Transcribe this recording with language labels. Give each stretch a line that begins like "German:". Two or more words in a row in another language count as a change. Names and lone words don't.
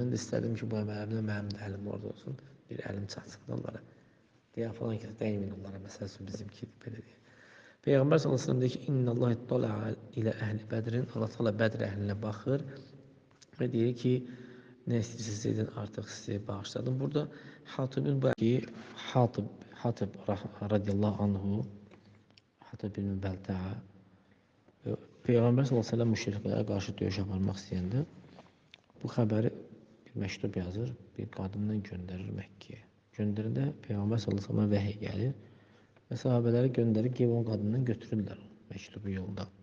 Azerbaijani: Mən də istədim ki, bu əməlimdə mənim də əlim orada olsun, bir əlim çatsın onlara. Deyə falan kəs dəyimin onlara, məsəl üçün bizimkidir, belə deyək. Peyğəmbər
Arabic: صلى الله عليه وسلم
Azerbaijani: deyir ki,
Arabic: إن الله اطلع على أهل بدر,
Azerbaijani: Allah Taala Bədr əhlinə baxır və deyir ki, nə istəyirsiniz edin, artıq sizi bağışladım. Burada Hatibin bu ki, Hatib
Arabic: رضي الله عنه,
Azerbaijani: Hatib bin Bəltəə Peyğəmbər
Arabic: صلى الله عليه وسلم
Azerbaijani: müşriklərə qarşı döyüş aparmaq istəyəndə bu xəbəri bir məktub yazır, bir qadından göndərir Məkkəyə. Göndərəndə Peyğəmbər
Arabic: صلى الله عليه وسلم
Azerbaijani: vəhiy gəlir və sahabələri göndərib ki, o qadından götürürlər məktubu yolda.